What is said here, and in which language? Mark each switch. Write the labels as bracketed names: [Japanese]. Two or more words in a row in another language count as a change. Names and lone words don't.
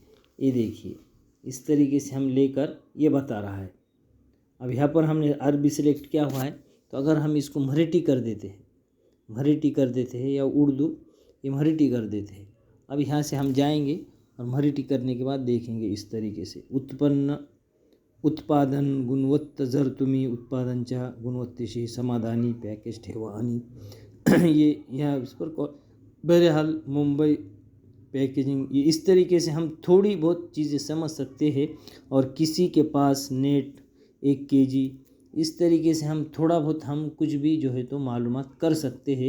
[Urdu] یہ دیکھیے اس طریقے سے ہم لے کر یہ بتا رہا ہے۔ اب یہاں پر ہم نے عربی سلیکٹ کیا ہوا ہے، تو اگر ہم اس کو مراٹھی کر دیتے ہیں، مراٹھی کر دیتے ہیں یا اردو، یہ مراٹھی کر دیتے ہیں، اب یہاں سے ہم جائیں گے اور مراٹھی کرنے کے بعد دیکھیں گے اس طریقے سے، [Marathi] उत्पादन गुणवत्ता जर तुम्ही उत्पादनच्या गुणवत्तेशी समाधानी पॅकेज ठेवा आणि [Urdu] یہ یہاں اس پر بہرحال ممبئی پیکیجنگ، یہ اس طریقے سے ہم تھوڑی بہت چیزیں سمجھ سکتے ہیں. اور کسی کے پاس نیٹ 1 kg، اس طریقے سے ہم تھوڑا بہت ہم کچھ بھی جو ہے تو معلومات کر سکتے ہیں.